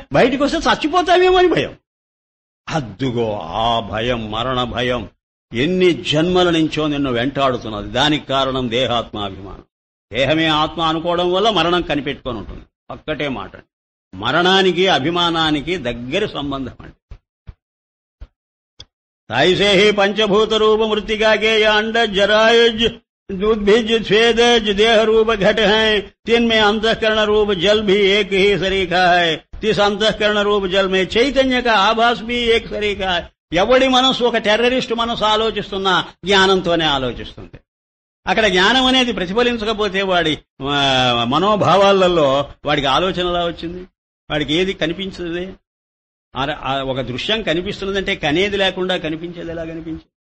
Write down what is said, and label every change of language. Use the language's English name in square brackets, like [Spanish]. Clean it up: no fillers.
[Telugu] బయటికి వస్తే చచ్చిపోతామేమో అని భయం. అద్దుగో ఆ భయం, మరణ భయం ఎన్ని జన్మల నుంచో నిన్ను వెంటాడుతున్నది. దానికి కారణం దేహాత్మాభిమానం. దేహమే ఆత్మ అనుకోవడం వల్ల మరణం కనిపెట్టుకొని ఉంటుంది. ఒక్కటే మాట, మరణానికి అభిమానానికి దగ్గర సంబంధం అండి. [Hindi] ताइसे ही पंचभूत रूप मृतिका के या अंडज जरायुज उद्भिज स्वेदज देह रूप घट हैं, तिनमें अंतःकरण रूप जल भी एक ही सरीखा है. तिस अंतःकरण रूप जल में चैतन्य का आभास भी एक सरीखा है. [Telugu] ఎవడి మనసు ఒక టెర్రరిస్ట్ మనసు ఆలోచిస్తున్నా జ్ఞానంతోనే ఆలోచిస్తుంది. అక్కడ జ్ఞానం అనేది ప్రతిఫలించకపోతే వాడి మనోభావాలలో వాడికి ఆలోచన ఎలా వచ్చింది? వాడికి ఏది కనిపించదు. ఒక దృశ్యం కనిపిస్తున్నదంటే కనేది లేకుండా కనిపించేది ఎలా కనిపించింది?